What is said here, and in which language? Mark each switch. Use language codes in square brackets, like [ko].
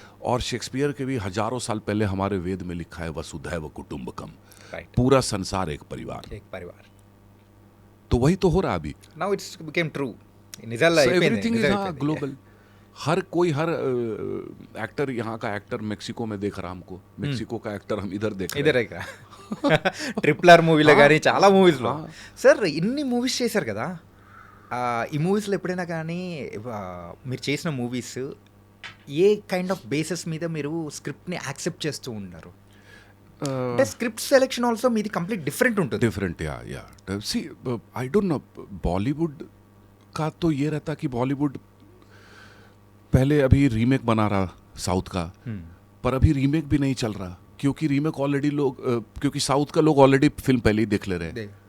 [hi] और शेक्सपियर के भी हजारों साल पहले हमारे वेद में लिखा है वसुधैव कुटुंबकम, [en] Right. [hi] पूरा संसार एक परिवार। एक परिवार. तो वही तो हो रहा अभी। [en] Now it's became true. [te] నిజాల్లో అయిపోయింది. [hi] एवरीथिंग इज [te] నిజాలు అయిపోయింది. [en] Global. [hi] हर कोई हर एक्टर, यहाँ का एक्टर मेक्सिको में देख रहा हमको, मेक्सिको का एक्टर हम इधर देख रहे हैं। [te] ఇదే ఇక ట్రిపుల్ ఆర్ మూవీలో కానీ చాలా మూవీస్లో. సార్ ఇన్ని మూవీస్ చేశారు కదా, ఈ మూవీస్లో ఎప్పుడైనా కానీ మీరు చేసిన movies ఏ kind of basis మీద మీరు స్క్రిప్ట్ని యాక్సెప్ట్ చేస్తూ ఉన్నారు? అంటే స్క్రిప్ట్ సెలెక్షన్ ఆల్సో మీది కంప్లీట్ డిఫరెంట్ ఉంటుంది. [hi] डिफरेंट या [en] सी I don't know, [hi] बॉलीवुड का तो ये रहता कि बॉलीवुड पहले अभी रीमेक बना रहा साउथ का, पर अभी रीमेक भी नहीं चल रहा, क्योंकि रीमेक ऑलरेडी लोग क्योंकि साउथ का लोग ऑलरेडी फिल्म पहले ही देख ले रहे हैं।